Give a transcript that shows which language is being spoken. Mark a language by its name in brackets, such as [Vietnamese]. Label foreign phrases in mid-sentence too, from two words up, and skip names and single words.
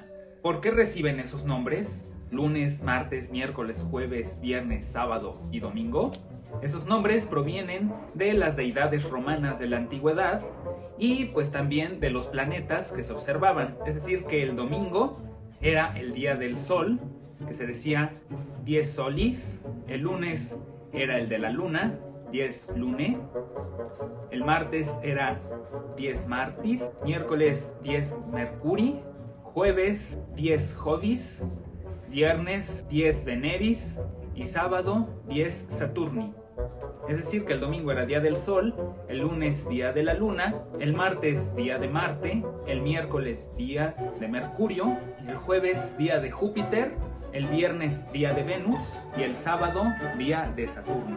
[Spanish] ¿Por qué reciben esos nombres? Lunes, martes, miércoles, jueves, viernes, sábado y domingo. Esos nombres provienen de las deidades romanas de la antigüedad y pues también de los planetas que se observaban. Es decir, que el domingo era el día del sol, que se decía [Latin] dies solis. [Spanish] El lunes era el de la luna, [Latin] dies lune. [Spanish] El martes era [Latin] dies martis. Miércoles dies mercuri. [Spanish] jueves 10 Jovis, viernes 10 Veneris y sábado 10 Saturni. Es decir, que el domingo era día del Sol, el lunes día de la Luna, el martes día de Marte, el miércoles día de Mercurio, el jueves día de Júpiter, el viernes día de Venus y el sábado día de Saturno.